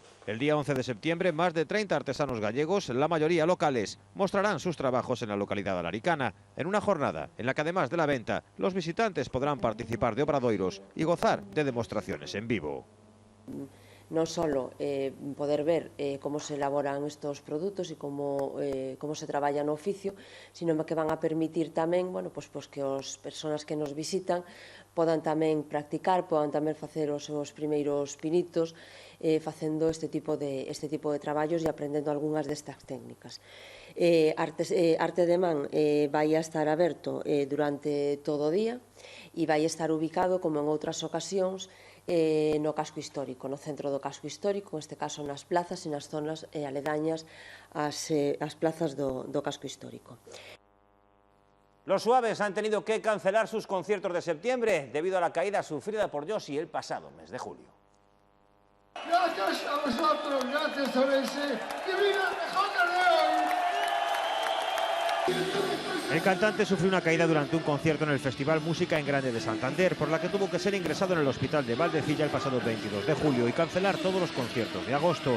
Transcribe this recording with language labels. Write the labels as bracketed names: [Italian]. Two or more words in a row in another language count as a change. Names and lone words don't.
[Spanish] El día 11 de septiembre, más de 30 artesanos gallegos, la mayoría locales, mostrarán sus trabajos en la localidad alaricana, en una jornada en la que, además de la venta, los visitantes podrán participar de obradoiros y gozar de demostraciones en vivo. No solo poder ver cómo se elaboran estos productos y cómo [Galician] se traballa no oficio, [Spanish] sino que van a permitir [Galician] tamén, bueno, pues que as persoas que nos visitan podan tamén practicar, podan tamén facer os seus primeiros pinitos facendo este tipo de traballos e aprendendo algunhas destas técnicas. Arte de Man vai a estar aberto durante todo o día e vai estar ubicado, como en outras ocasións, no casco histórico, no centro do casco histórico, neste caso nas plazas e nas zonas aledañas ás plazas do casco histórico. [Spanish] Los Suaves han tenido que cancelar sus conciertos de septiembre debido a la caída sufrida por Yoshi el pasado mes de julio. Gracias a vosotros, gracias a Ourense, que viva el mejor de hoy. El cantante sufrió una caída durante un concierto en el Festival Música en Grande de Santander, por la que tuvo que ser ingresado en el hospital de Valdecilla el pasado 22 de julio y cancelar todos los conciertos de agosto.